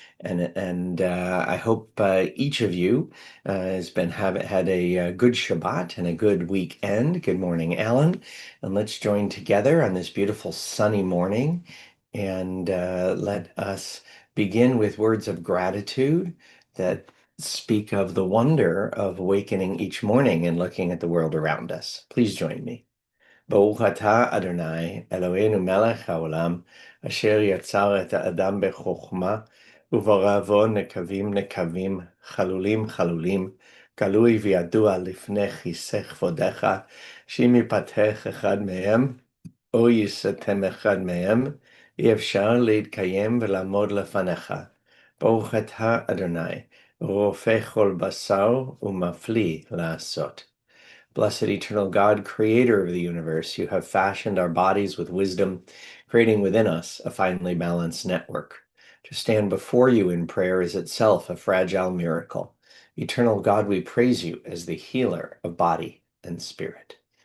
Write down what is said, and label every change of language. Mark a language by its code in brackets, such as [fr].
[en] And I hope each of you has been had a good Shabbat and a good weekend. Good morning, Alan. And let's join together on this beautiful sunny morning and let us begin with words of gratitude that speak of the wonder of awakening each morning and looking at the world around us. Please join me. [he] ברוך אתה, אדוני, אלוהינו מלך העולם, אשר יצר את האדם בחוכמה, וברא בו נקבים נקבים, חלולים חלולים, גלוי וידוע לפני כיסא כבודך, שאם יפתח אחד מהם, או יסתם אחד מהם, אי אפשר להתקיים ולעמוד לפניך. ברוך אתה, אדוני, רופא כל בשר ומפליא לעשות. [en] Blessed eternal God, creator of the universe, you have fashioned our bodies with wisdom, creating within us a finely balanced network. To stand before you in prayer is itself a fragile miracle. Eternal God, we praise you as the healer of body and spirit.